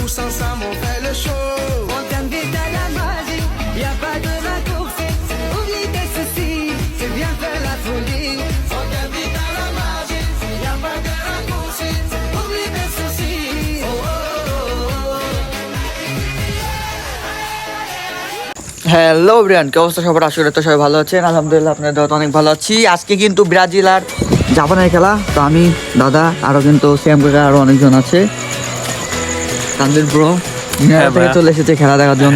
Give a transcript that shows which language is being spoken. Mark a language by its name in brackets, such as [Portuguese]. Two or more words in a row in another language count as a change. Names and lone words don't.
[French] tous ensemble on fait le show. On t'invite à la magie, y a pas de raccourci. Oublie tes soucis, c'est bien faire la folie. On t'invite à la magie, y a pas de raccourci. Oublie tes soucis. Oh, oh, oh, oh. [Bangla] হ্যালো ব্রিয়ান, কি অবস্থা সবার? আশা করি তো সবাই ভালো আছেন। আলহামদুলিল্লাহ আপনাদের দোয়াতে অনেক ভালো আছি। আজকে কিন্তু ব্রাজিল আর জাপানের খেলা। তো আমি, দাদা, আরও কিন্তু শ্যাম কাকা আরও অনেকজন আছে। তানভীর ব্রো থেকে চলে এসেছে খেলা দেখার জন্য।